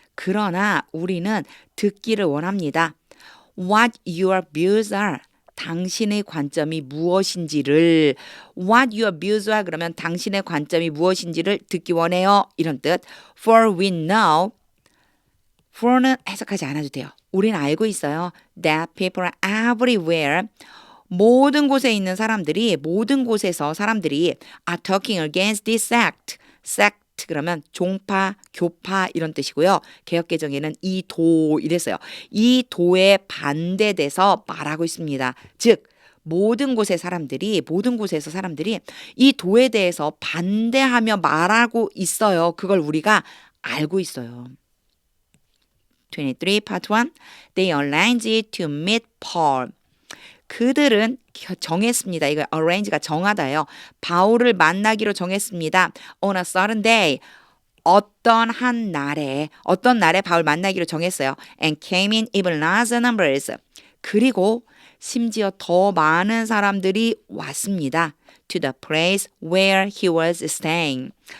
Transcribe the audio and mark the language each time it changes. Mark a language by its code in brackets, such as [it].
[ko] 그러나 우리는 듣기를 원합니다. [en] What your views are. [ko] 당신의 관점이 무엇인지를 [en] What your views are [ko] 그러면 당신의 관점이 무엇인지를 듣기 원해요. 이런 뜻. [en] For we know. [ko] for는 해석하지 않아도 돼요. 우리는 알고 있어요. [en] That people everywhere. [ko] 모든 곳에 있는 사람들이 모든 곳에서 사람들이 [en] are talking against this sect. [ko] sect 그러면 종파, 교파 이런 뜻이고요. 개역개정에는 이 도 이랬어요. 이 도에 반대돼서 말하고 있습니다. 즉 모든 곳에서 사람들이 이 도에 대해서 반대하며 말하고 있어요. 그걸 우리가 알고 있어요. [en] 23 part 1. They arranged to meet Paul. [ko] 그들은 정했습니다. 이거 arrange가 정하다예요. 바울을 만나기로 정했습니다. [en] On a certain day. [ko] 어떤 날에 바울 만나기로 정했어요. [en] And came in even larger numbers. [ko] 그리고 심지어 더 많은 사람들이 왔습니다. [en] To the place where he was staying.